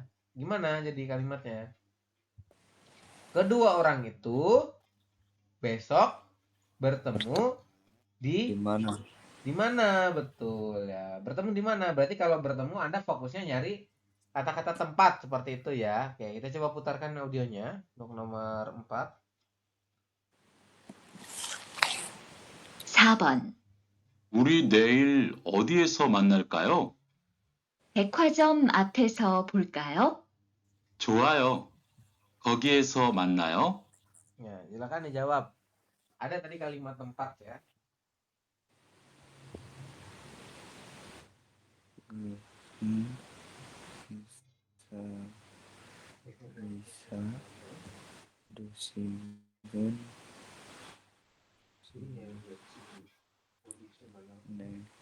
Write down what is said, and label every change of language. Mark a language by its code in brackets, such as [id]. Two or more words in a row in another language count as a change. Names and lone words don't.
[id] Gimana jadi kalimatnya? Kedua orang itu besok bertemu Di mana? di mana, betul ya. Bertemu di mana? Berarti kalau bertemu Anda fokusnya nyari kata-kata tempat seperti itu ya. Oke, kita coba putarkan audionya untuk nomor 4. [ko] 4번. 우리 내일 어디에서 만날까요? 백화점 앞에서 볼까요? 좋아요. 거기에서 만나요? [id] Ya, silakan dijawab. Ada tadi kalimat tempat ya. bisa dosingun 네.